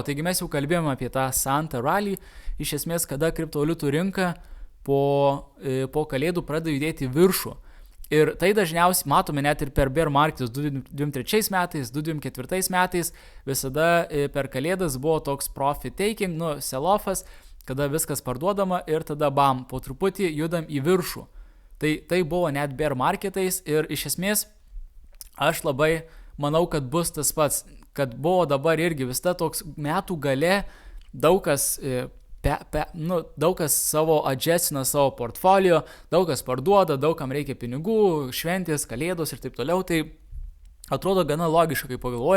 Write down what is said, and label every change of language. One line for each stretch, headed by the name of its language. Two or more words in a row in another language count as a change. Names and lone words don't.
Lithuanian: Taigi mes jau kalbėjome apie tą Santa Rally, iš esmės, kada kriptovaliutų rinka po kalėdų pradeda judėti viršų. Ir tai dažniausiai matome net ir per bear marketus 2023 metais, 2024 metais, visada per kalėdas buvo toks
English: profit taking,
Lithuanian: sell-offas, kada viskas parduodama ir tada bam, po truputį judam į viršų. Tai buvo net
English: bear marketais
Lithuanian: ir iš esmės aš labai manau, kad bus tas pats, kad buvo dabar irgi vis ta toks metų gale, daug kas savo adjustina savo portfolio, daug kas parduoda, daugam reikia pinigų, šventės, kalėdos ir taip toliau, tai atrodo gana logiška, kaip pagalvoja.